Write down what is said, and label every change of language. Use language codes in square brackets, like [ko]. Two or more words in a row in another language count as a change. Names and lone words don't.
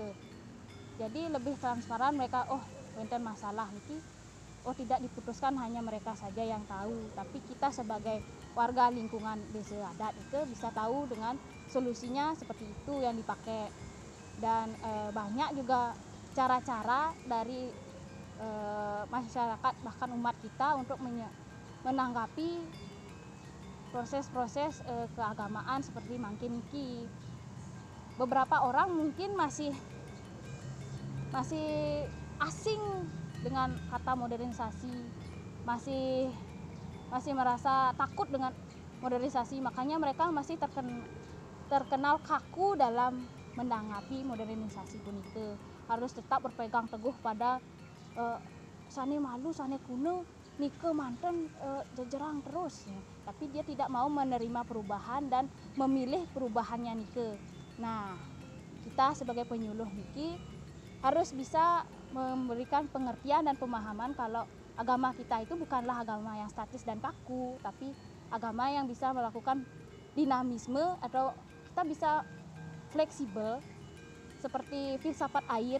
[id] Jadi lebih transparan mereka, oh enten masalah nih, oh tidak diputuskan hanya mereka saja yang tahu, tapi kita sebagai warga lingkungan desa adat itu bisa tahu dengan solusinya seperti itu yang dipakai. Dan banyak juga cara-cara dari masyarakat bahkan umat kita untuk menanggapi proses-proses keagamaan seperti [ban] mangkin iki. [id] Beberapa orang mungkin masih asing dengan kata modernisasi, masih merasa takut dengan modernisasi, makanya mereka masih terkenal kaku dalam menanggapi modernisasi punike. Harus tetap berpegang teguh pada [ban] sane malu, sane kuno, nike manten jejerang [id] terus ya. Tapi dia tidak mau menerima perubahan dan memilih perubahannya nike. Nah, kita sebagai penyuluh niki harus bisa memberikan pengertian dan pemahaman kalau agama kita itu bukanlah agama yang statis dan kaku, tapi agama yang bisa melakukan dinamisme atau kita bisa fleksibel seperti filsafat air.